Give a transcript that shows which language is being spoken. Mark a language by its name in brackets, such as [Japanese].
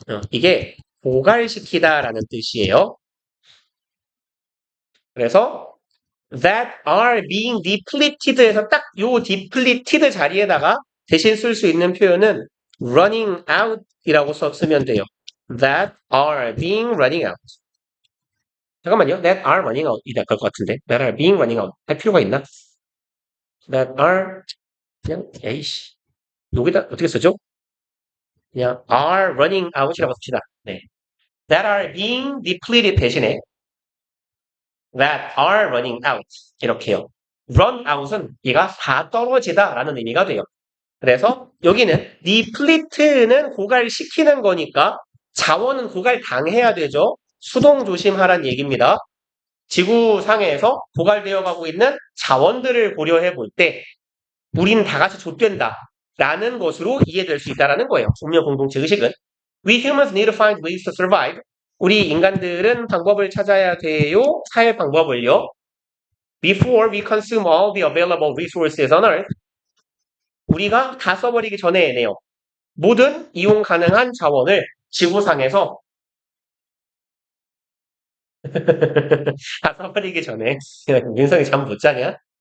[Korean] 이게 고갈시키다라는 뜻이에요. 그래서 [English] that are being depleted [Korean] 에서 딱 요 depleted 자리에다가 대신 쓸 수 있는 표현은 [English] running out [Korean] 이라고 쓰면 돼요. [English] that are being running out. [Korean] 잠깐만요. [English] that are running out [Korean] 이 될 것 같은데. [English] that are being running out [Korean] 할 필요가 있나? [English] that are [Korean] 그냥 에이씨 여기다 어떻게 쓰죠? 그냥 [English] are running out [Korean] 이라고 씁시다. 네. [English] that are being depleted [Korean] 대신에 [English] that are running out [Korean] 이렇게요. [English] run out [Korean] 은 얘가 다 떨어지다 라는 의미가 돼요. 그래서 여기는 deplete는 고갈시키는 거니까 자원은 고갈당해야 되죠. 수동 조심하란 얘기입니다. 지구상에서 고갈되어 가고 있는 자원들을 고려해 볼 때 우리는 다 같이 좆된다 라는 것으로 이해될 수 있다는 거예요. 운명 공동체 의식은. [English] We humans need to find ways to survive. [Korean] 우리 인간들은 방법을 찾아야 돼요. 살 방법을요. [English] Before we consume all the available resources on Earth. [Korean] 우리가 다 써버리기 전에네요. 모든 이용 가능한 자원을 지구상에서 다 써버리기 전에 윤성이 잠 못 자냐?